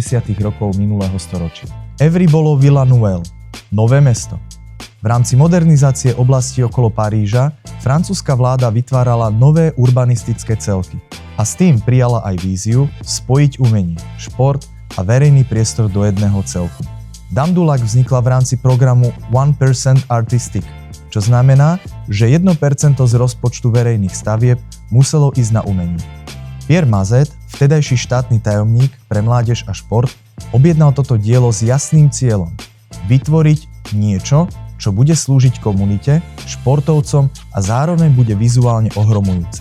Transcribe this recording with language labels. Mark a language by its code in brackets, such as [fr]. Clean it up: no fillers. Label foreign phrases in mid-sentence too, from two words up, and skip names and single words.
[sk] rokov minulého storočia. Évry bolo [fr] Villa Nouvelle, [sk] nové mesto. V rámci modernizácie oblasti okolo Paríža francúzska vláda vytvárala nové urbanistické celky a s tým prijala aj víziu spojiť umenie, šport a verejný priestor do jedného celku. Dame du Lac vznikla v rámci programu 1% Artistic, čo znamená, že 1% z rozpočtu verejných stavieb muselo ísť na umenie. Pierre Mazet, vtedajší štátny tajomník pre mládež a šport, objednal toto dielo s jasným cieľom – vytvoriť niečo, čo bude slúžiť komunite, športovcom a zároveň bude vizuálne ohromujúce.